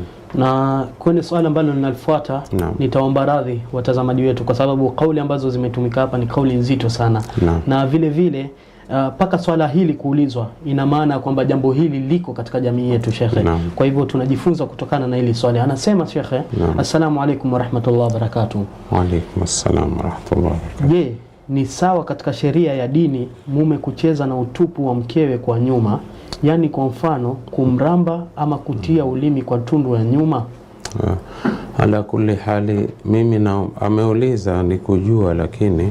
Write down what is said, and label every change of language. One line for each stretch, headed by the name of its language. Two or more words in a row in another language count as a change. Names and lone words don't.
Swahili: Na kwenye swali ambalo linalifuata, nitaomba radhi watazamaji wetu kwa sababu kauli ambazo zimetumika hapa ni kauli nzito sana. Na vile vile paka swala hili kuulizwa ina maana kwamba jambo hili liko katika jamii yetu shekhe. Kwa hivyo tunajifunza kutokana na hili swali. Anasema shekhe,
Arabic: السلام عليكم ورحمة الله وبركاته. وعليكم السلام ورحمة الله وبركاته.
Swahili: Je, ni sawa katika sheria ya dini mume kucheza na utupu wa mkewe kwa nyuma? Yani kwa mfano kumramba ama kutia ulimi kwa tundu ya nyuma?
Arabic: على كل حال
Swahili: mimi na ameuliza ni kujua, lakini